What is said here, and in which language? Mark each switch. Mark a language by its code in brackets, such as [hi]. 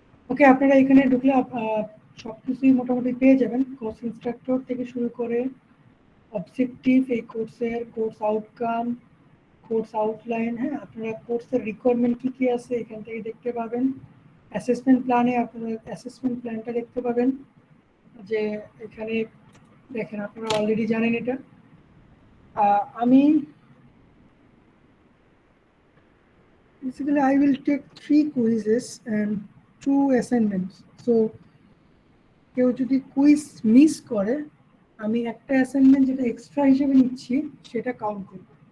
[bn] ওকে, আপনারা এখানে ঢুকলে সব কিছুই মোটামুটি পেয়ে যাবেন, কোর্স ইনস্ট্রাক্টর থেকে শুরু করে অবজেক্টিভ এই কোর্সের, কোর্স আউটকাম, কোর্স আউটলাইন। হ্যাঁ, আপনারা কোর্সের রিকোয়ারমেন্ট কী কী আছে এখান থেকে দেখতে পাবেন। অ্যাসেসমেন্ট প্ল্যানে আপনারা অ্যাসেসমেন্ট প্ল্যানটা দেখতে পাবেন, যে এখানে দেখেন, আপনারা অলরেডি জানেন এটা। আমি [en] basically I will take 3 quizzes and 2 assignments. [bn] So কেউ যদি কুইজ মিস করে, আমি একটা অ্যাসাইনমেন্ট যেটা এক্সট্রা হিসেবে নিচ্ছি সেটা কাউন্ট করব।